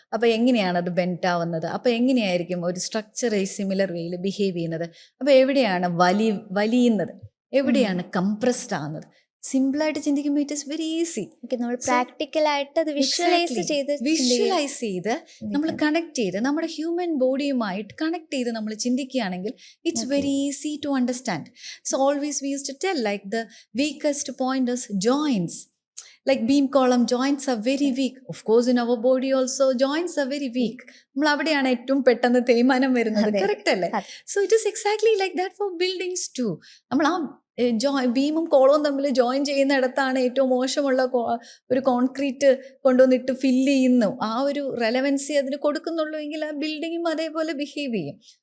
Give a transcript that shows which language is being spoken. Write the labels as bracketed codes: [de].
[ml] അപ്പോൾ എങ്ങനെയാണ് അത് ബെൻഡ് ആവുന്നത്, അപ്പോൾ എങ്ങനെയായിരിക്കും ഒരു സ്ട്രക്ചർ സിമിലർ വേയിൽ ബിഹേവ് ചെയ്യുന്നത്, അപ്പോൾ എവിടെയാണ് വലിയുന്നത്, എവിടെയാണ് കംപ്രസ്ഡ് ആവുന്നത്, സിമ്പിളായിട്ട് ചിന്തിക്കുമ്പോൾ [en] It is very easy. [ml] നമ്മൾ പ്രാക്ടിക്കലായിട്ട് അത് വിഷ്വലൈസ് ചെയ്ത് നമ്മൾ കണക്ട് ചെയ്ത് നമ്മുടെ ഹ്യൂമൻ ബോഡിയുമായിട്ട് കണക്ട് ചെയ്ത് നമ്മൾ ചിന്തിക്കുകയാണെങ്കിൽ [en] It's very easy to understand. So always we use to tell like the weakest point is joints. Like beam column joints are very weak. Of course in our body also joints are very weak. [ml] നമ്മൾ അവിടെയാണ് ഏറ്റവും പെട്ടെന്ന് തേയ്മാനം വരുന്നത്. Correct അല്ലേ? [en] So it is exactly like that for buildings too. [ml] നമ്മൾ ആ ബീമും കോളവും തമ്മിൽ ജോയിൻ ചെയ്യുന്നിടത്താണ് ഏറ്റവും മോശമുള്ള ഒരു കോൺക്രീറ്റ് കൊണ്ടുവന്നിട്ട് ഫില്ല് ചെയ്യുന്നു. ആ ഒരു റെലവൻസി അതിന് കൊടുക്കുന്നുള്ളൂ എങ്കിൽ ആ ബിൽഡിങ്ങും അതേപോലെ ബിഹേവ് ചെയ്യും.